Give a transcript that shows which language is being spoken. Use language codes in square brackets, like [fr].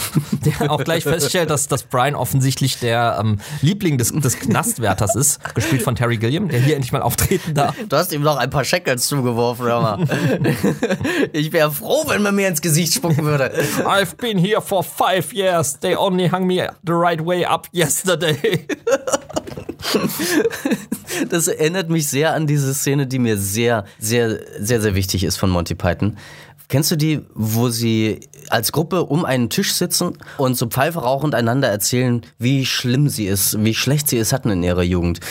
[de] Der auch gleich feststellt, dass Brian offensichtlich der Liebling des Knastwärters ist, gespielt von Terry Gilliam, der hier endlich mal auftreten darf. Du hast ihm noch ein paar Shekels zugeworfen, hör mal. Ich wäre froh, wenn man mir ins Gesicht spucken würde. [en] I've been here for 5 years. They only hung me the right way up yesterday. [de] Das erinnert mich sehr an diese Szene, die mir sehr, sehr, sehr, sehr wichtig ist von Monty Python. Kennst du die, wo sie als Gruppe um einen Tisch sitzen und so Pfeife rauchend einander erzählen, wie schlimm sie es, wie schlecht sie es hatten in ihrer Jugend?